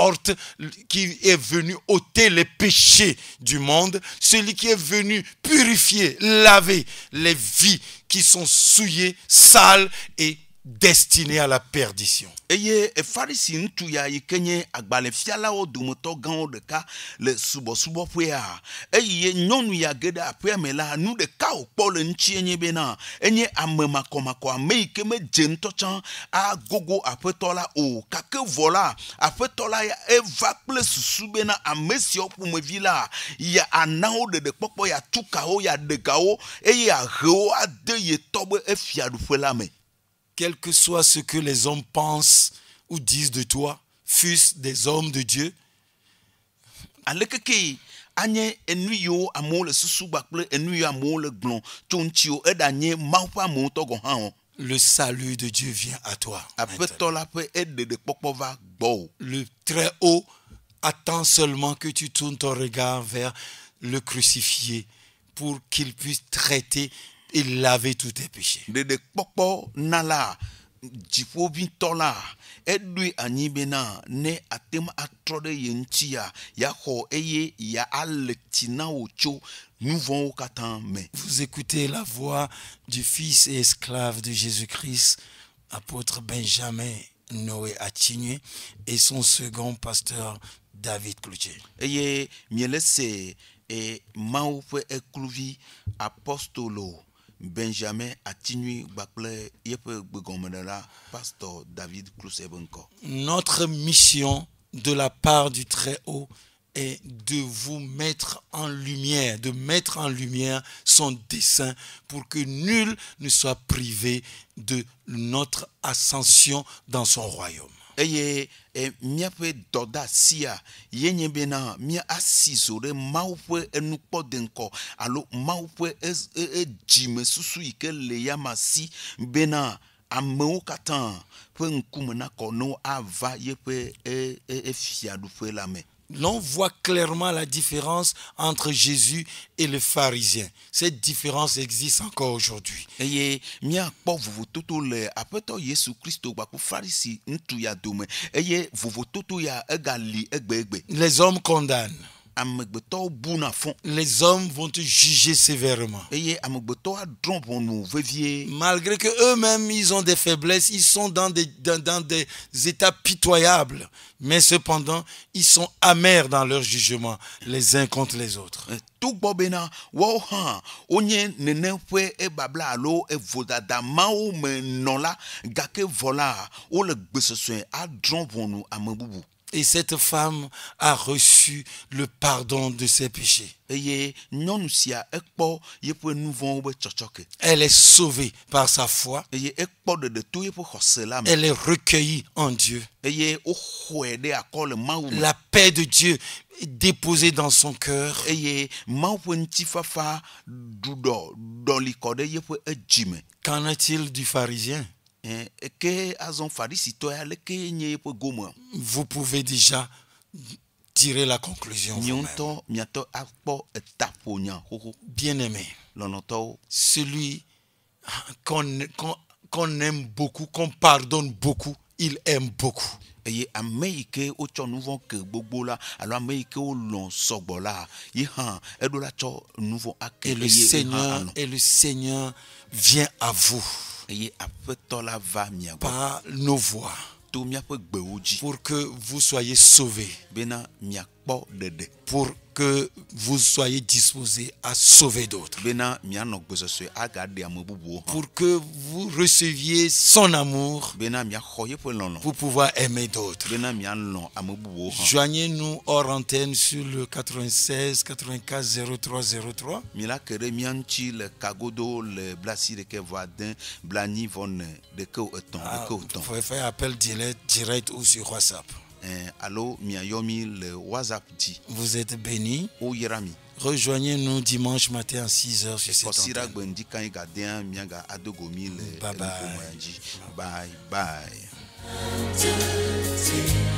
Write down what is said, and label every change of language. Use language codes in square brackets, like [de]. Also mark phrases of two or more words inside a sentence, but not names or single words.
[fr] est venu ôter les péchés du monde, celui qui est venu purifier, laver les vies qui sont souillées, sales et destinées à la perdition. [ee] Eye Pharisi ŋutsu ya yi ke nye agbalẽfialawo dometɔ gãwo ɖeka le subɔsubɔƒea eye nyɔnu ya ge ɖe aƒea me la nu ɖeka wòkpɔ le ŋutie nye bena enye ame makɔmakɔ, ame yi ke medze ŋutɔ tsã agogo aƒetɔ la o, gake vɔ la aƒetɔ la ya eva kple susu bena ame siawo ƒomevi la ya ana wo ɖeɖekpɔkpɔ, ya tu ka wo, ya ɖe ga wo eye ahe wo ade ye tɔ be efiaɖuƒe la me. [fr] Quel que soit ce que les hommes pensent ou disent de toi, fût-ce des hommes de Dieu, [ee] alekeke anye enu yiwo amewo le susu gbakple enu yiwo amewo le gblɔm tso ŋutiwo eɖanye Mawu ƒe amewo tɔ gɔ hã o. [fr] le salut de Dieu vient à toi. [ee] Aƒetɔ la ƒe eɖeɖekpɔkpɔ va gbɔwò. [fr] Le très haut attend seulement que tu tournes ton regard vers le crucifié pour qu'il puisse traiter et laver tous tes péchés. [ee] Ɖeɖekpɔkpɔ na la dziƒoʋĩtɔ la eɖoe anyi bena ne atem atrɔ ɖe ye ŋutia yaxɔ eye ya ale tsi na wò tso nu vɔ̃wo katã me. [fr] Vous écoutez la voix du fils et esclave de Jésus-Christ, apôtre Benjamin Noé Atigné, et son second pasteur David Cloutier. [ee] Eye miele se Mawu ƒe ekluvi apostolo Benjamin Atigné gbakple yeƒe gbegɔmenɔla pasteur David Cloutier be ŋkɔ. [fr] Notre mission de la part du Très-Haut est de vous mettre en lumière, de mettre en lumière son dessein pour que nul ne soit privé de notre ascension dans son royaume. [ee] Eye miaƒe dɔdasia yenye bena mia asi zo ɖe Mawu ƒe enukpɔde ŋkɔ alo Mawu ƒe dzime susu yi ke le yama si bena amewo katã ƒe ŋkume nakɔ no ava yeƒe fiaɖuƒe la me. [fr] L'on voit clairement la différence entre Jésus et les pharisiens. Cette différence existe encore aujourd'hui. [ee] Eye miakpɔ vovototo le aƒetɔ Yesu Kristo gbakpo Farisi ŋutsu ya dome eye vovototo ya egali egbe. [fr] Les hommes condamnent. [ee] Amegbetɔwo buna fɔ. [fr] Les hommes vont te juger sévèrement. [ee] Eye amegbetɔwo adrɔ̃ ʋɔnu vevie. [fr] Malgré que eux-mêmes ils ont des faiblesses, ils sont dans des états pitoyables, mais cependant ils sont amers dans leur jugement les uns contre les autres. [ee] Togbɔ bena wɔwo hã wonye nene ƒe ebabla alo evodada mawo me nɔ la gake vɔ la wole gbesesɔe adrɔ̃ ʋɔnu ame bubu. [fr] Et cette femme a reçu le pardon de ses péchés. [ee] Eye nyɔnu sia ekpɔ yeƒe nu vɔ̃wo be tsɔtsɔke. [fr] Elle est sauvée par sa foi. [ee] Eye ekpɔ ɖeɖe to yeƒe xɔse la me. [fr] Elle est recueillie en Dieu. [ee] Eye woxɔe ɖe akɔ le Mawu me. [fr] La paix de Dieu est déposée dans son cœur. [ee] Eye Mawu ƒe ŋutifafa ɖɔli kɔ ɖe yeƒe edzime. [fr] Qu'en est-il du pharisien? [ee] Ke azɔ farisitɔ ya leke nye yeƒe gome. [fr] Vous pouvez déjà tirer la conclusion vous-même. [ee] Miɔŋtɔ miatɔ akpɔ etaƒonya xoxo. [fr] Bien-aimé, [ee] Lɔnɔtɔwo. [fr] celui qu'on aime beaucoup, qu'on pardonne beaucoup, il aime beaucoup. [ee] Eye ame yi ke wotsɔ nu vɔ̃ ke gbogbo la alo ame yi ke wolɔ̃ sɔgbɔ la yi hã eɖo la tsɔ nu vɔ̃ ake [fr] Et le Seigneur vient à vous [ee] eye aƒetɔ la va mia gbɔ [fr] par nos voies [ee] to miaƒe gbewo dzi [fr] pour que vous soyez sauvés, [ee] bena miakpɔ ɖeɖe [fr] pour que vous soyez disposés à sauver d'autres, [ee] bena mianɔ gbesɔsɔe agaɖe ame bubuwo hã [fr] pour que vous receviez son amour [ee] bena miaxɔ yeƒe lɔlɔ [fr] pour pouvoir aimer d'autres. [ee] bena mialɔ̃ ame bubuwo hã. [fr] Joignez-nous hors antenne sur le 96 84 03 03. [ee] Mi la ke ɖe mia ŋuti le kagodo le blasi ɖeke vɔ ade blanyi vɔ ne ɖeke etɔ̃ ɖeke [fr] Vous [ee] etɔ̃. [fr] pouvez faire appel direct ou sur WhatsApp. [ee] Alo miayɔ mi le WhatsApp dzi. [fr] Vous êtes bénis. [ee] Woyra mi. [fr] Rejoignez-nous dimanche matin à 6h sur cette [ee] Kɔsira [fr] antenne. [ee] gbe ŋdi kanyi gadea miaga adogo mi le [en] Bye bye. [ee] enuƒomɔa dzi. [en] Bye bye. [ee] to